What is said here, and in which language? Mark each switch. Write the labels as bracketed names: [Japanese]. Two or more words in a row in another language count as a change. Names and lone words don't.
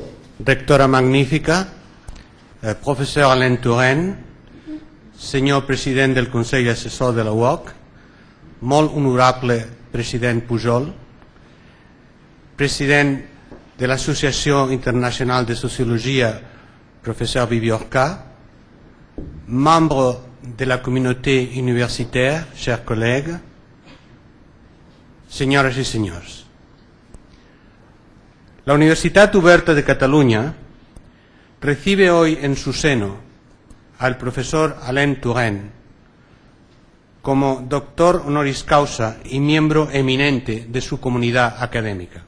[Catalan] rectora magnífica, [French] professeur Alain Touraine, [Catalan] senyor president del Consell Assessor de la UOC, molt honorable president Pujol, president de l'Associació Internacional de Sociologia, [French] professeur Bibiorca, membre de la communauté universitaire, chers collègues, [Spanish] señoras y señores. La Universitat Oberta de Catalunya recibe hoy en su seno al profesor Alain Touraine como doctor honoris causa y miembro eminente de su comunidad académica.